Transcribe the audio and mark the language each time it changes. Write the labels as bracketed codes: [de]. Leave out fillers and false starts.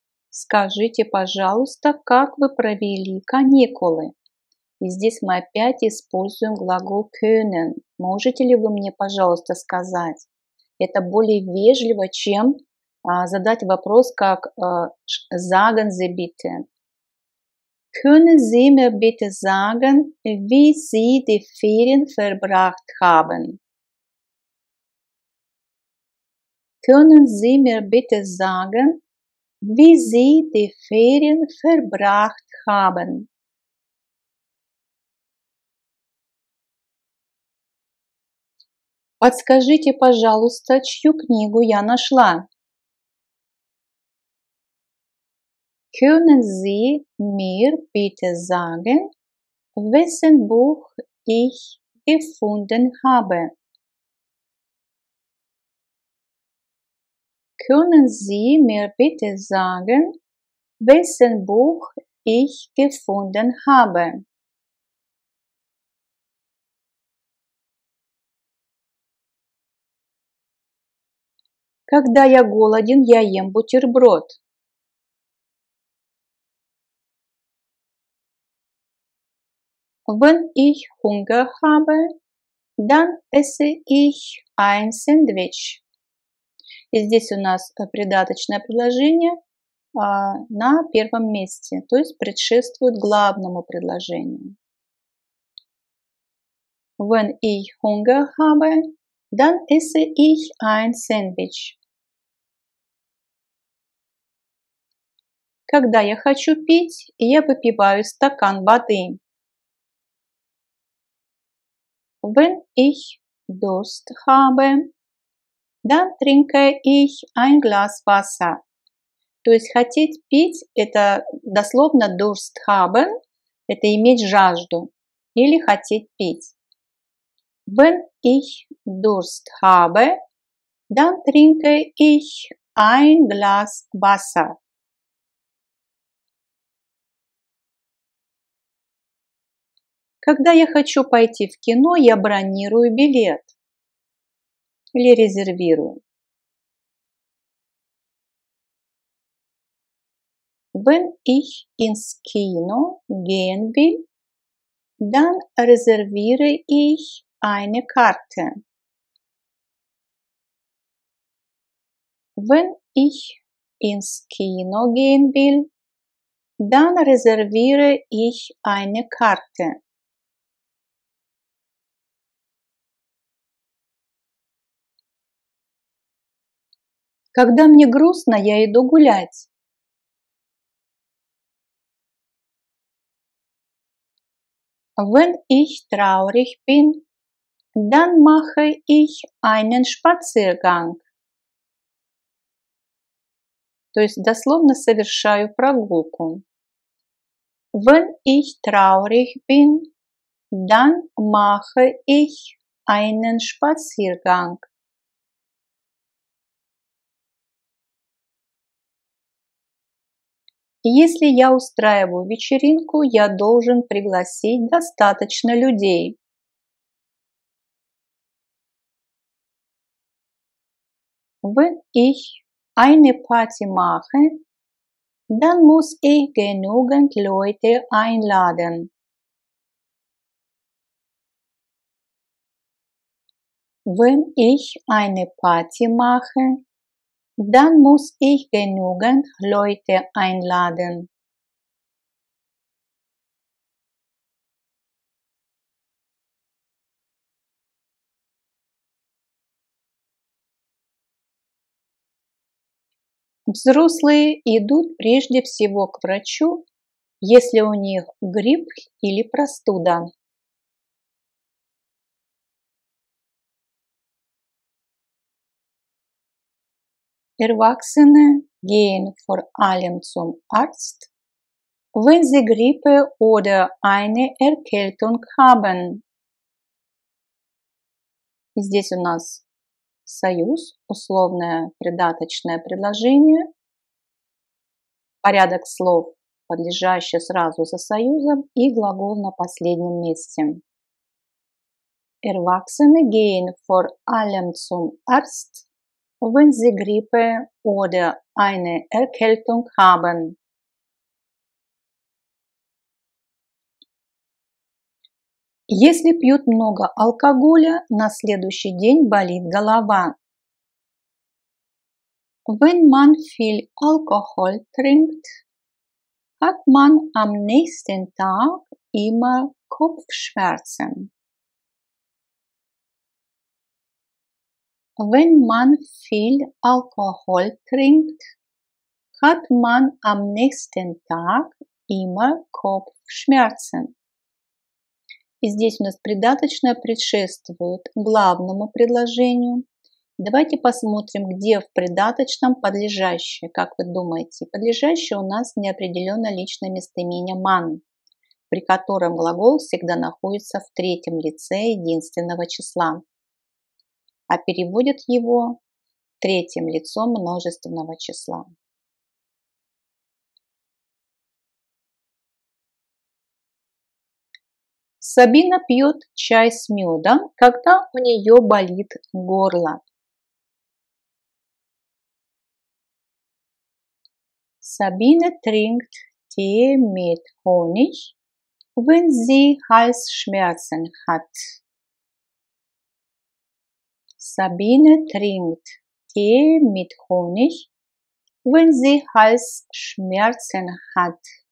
[ru] Скажите, пожалуйста, как вы провели каникулы? И здесь мы опять используем глагол können. Можете ли вы мне, пожалуйста, сказать? Это более вежливо, чем задать вопрос как [de] sagen Sie bitte. Können Sie mir bitte sagen, wie Sie die Ferien verbracht haben? Können Sie mir bitte sagen, wie Sie die Ferien verbracht haben? [ru] Подскажите, пожалуйста, чью книгу я нашла? [de] Können Sie mir bitte sagen, wessen Buch ich gefunden habe? Können Sie mir bitte sagen, wessen Buch ich gefunden habe? [ru] Когда я голоден, я ем бутерброд. [de] Wenn ich Hunger habe, dann esse ich ein Sandwich. [ru] И здесь у нас придаточное предложение на первом месте, то есть предшествует главному предложению. [de] Wenn ich Hunger habe, dann esse ich ein Sandwich. [ru] Когда я хочу пить, я выпиваю стакан воды. [de] Wenn ich Durst habe, dann trinke ich ein Glas Wasser. [ru] То есть хотеть пить – это дословно [de] Durst haben, [ru] это иметь жажду или хотеть пить. [de] Wenn ich Durst habe, dann trinke ich ein Glas Wasser. [ru] Когда я хочу пойти в кино, я бронирую билет или резервирую. [de] Wenn ich ins Kino gehen will, dann reserviere ich eine Karte. Wenn ich ins Kino gehen will, dann reserviere ich eine Karte. [ru] Когда мне грустно, я иду гулять. [de] Wenn ich traurig bin, dann mache ich einen Spaziergang. [ru] То есть дословно совершаю прогулку. [de] Wenn ich traurig bin, dann mache ich einen Spaziergang. [ru] Если я устраиваю вечеринку, я должен пригласить достаточно людей. [de] Wenn ich eine Party mache, dann muss ich genügend Leute einladen. Wenn ich eine Party mache, dann muss ich genügend Leute einladen. [ru] Взрослые идут прежде всего к врачу, если у них грипп или простуда. [de] Erwachsene gehen vor allem zum Arzt, wenn sie Grippe oder eine Erkältung haben. [ru] И здесь у нас союз, условное придаточное предложение, порядок слов, подлежащий сразу за союзом, и глагол на последнем месте. [de] Erwachsene gehen vor allem zum Arzt, wenn sie Grippe oder eine Erkältung haben. [ru] Если пьют много алкоголя, на следующий день болит голова. [de] Wenn man viel Alkohol trinkt, hat man am nächsten Tag immer Kopfschmerzen. Wenn man viel Alkohol trinkt, hat man am nächsten Tag immer Kopfschmerzen. [ru] И здесь у нас придаточное предшествует главному предложению. Давайте посмотрим, где в придаточном подлежащее. Как вы думаете? Подлежащее у нас неопределенно личное местоимение man, при котором глагол всегда находится в третьем лице единственного числа, а переводят его третьим лицом множественного числа. Сабина пьет чай с медом, когда у нее болит горло. [de] Sabine trinkt Tee mit Honig, wenn sie Halsschmerzen hat. Sabine trinkt Tee mit Honig, wenn sie Halsschmerzen hat.